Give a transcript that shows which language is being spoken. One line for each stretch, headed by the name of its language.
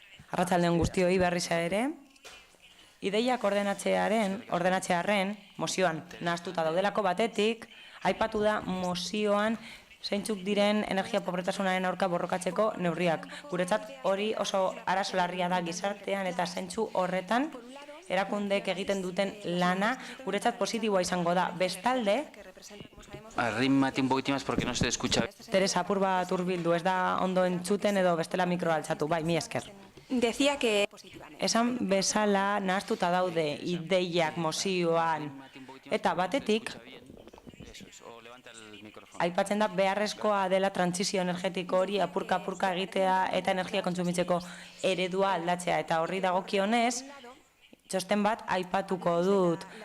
Basque: Arratsaldeon guztioi berriz ere. Ideiak ordenatzearen mozioan nahaztuta daudelako batetik, aipatu da mozioan zeintzuk diren energia pobretasunaren aurka borrokatzeko neurriak. Guretzat hori oso arazo larria da gizartean, eta zeintzu horretan erakundek egiten duten lana guretzat positiboa izango da. Bestalde,
Spanish: Arrímate un poquitín más porque no se te escucha.
Basque: Teresa, apur bat hurbildu, ez da ondo entzuten edo bestela mikroa altzatu. Bai, mi esker.
Spanish: Decía que
Basque: esan bezala nahaztuta daude ideiak mozioan, eta batetik aipatzen da beharrezkoa dela trantsizio energetiko hori apurka-apurka egitea eta energia kontsumitzeko eredua aldatzea, eta horri dagokionez txosten bat aipatuko dut.